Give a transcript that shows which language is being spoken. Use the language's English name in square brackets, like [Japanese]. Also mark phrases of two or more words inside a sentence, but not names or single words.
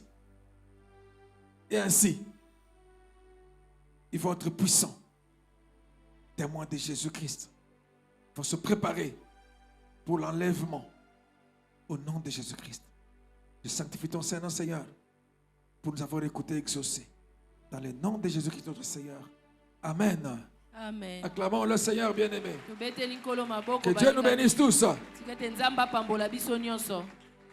[French] Et ainsi, ils vont être puissants, témoins de Jésus-Christ. Ils vont se préparer pour l'enlèvement au nom de Jésus-Christ. Je sanctifie ton Saint-Nom, Seigneur, pour nous avoir écoutés et exaucés. Dans le nom de Jésus-Christ, notre Seigneur. Amen. Amen. Acclamons le Seigneur bien-aimé. [Lingala] Tobeteli nkolo maboko. [French] Que Dieu nous bénisse tous. [Lingala] Tikete nzamba pambola biso nyonso.